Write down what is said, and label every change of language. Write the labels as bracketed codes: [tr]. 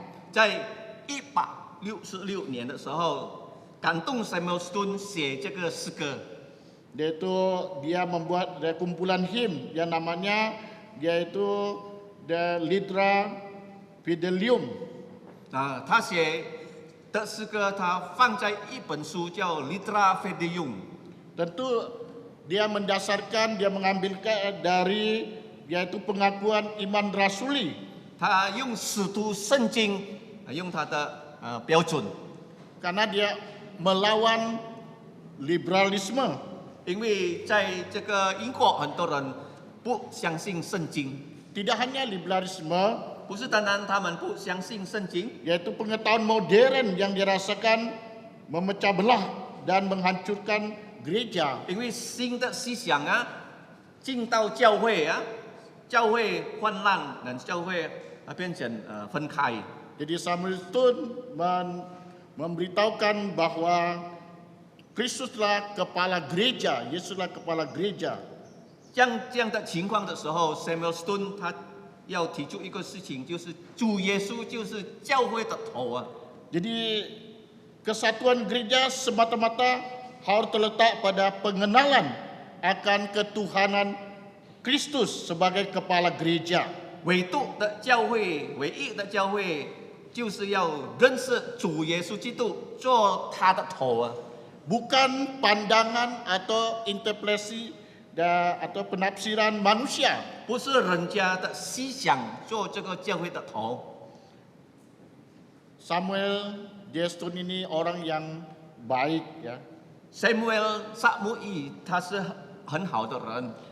[zh] 在1866年的时候，感动 Samuel Stone 写这个诗歌， [id] Dia membuat kumpulan hymn yang namanya yaitu The Lytra Fidelium. [zh] 他写的诗歌，他放在一本书叫《Litera Fidelium》。 [id] Tentu dia mengambilkan dari yaitu pengakuan iman rasuli. [zh] 他用使徒圣经，用他的标准， [id] Karena dia melawan liberalisme. [zh] 因为在这个英国很多人不相信圣经， [id] Tidak hanya liberalisme, [zh] 不是单单他们不相信圣经， [id] yaitu pengetahuan modern yang dirasakan memecah belah dan menghancurkan gereja. [zh] 因为新的思想啊进到教会啊，教会混乱，教会变成分开。 [id] Jadi Samuel Stone memberitahukan bahwa Kristuslah kepala gereja, Yesuslah kepala gereja. [zh] 这样的情况的时候 ，Samuel Stone 他要提出一个事情，就是主耶稣就是教会的头啊。 [id] Jadi kesatuan gereja semata-mata harus terletak pada pengenalan akan ketuhanan Kristus sebagai kepala gereja. [zh] 唯独的教会，唯一的教会，就是要认识主耶稣基督做他的头啊。 [id] Bukan pandangan atau interpretasi atau penafsiran manusia. [zh] 不是人家的思想做这个教会的头。 [id] Samuel J. Stone ini orang yang baik ya. [zh] Samuel 撒母耳他是很好的人，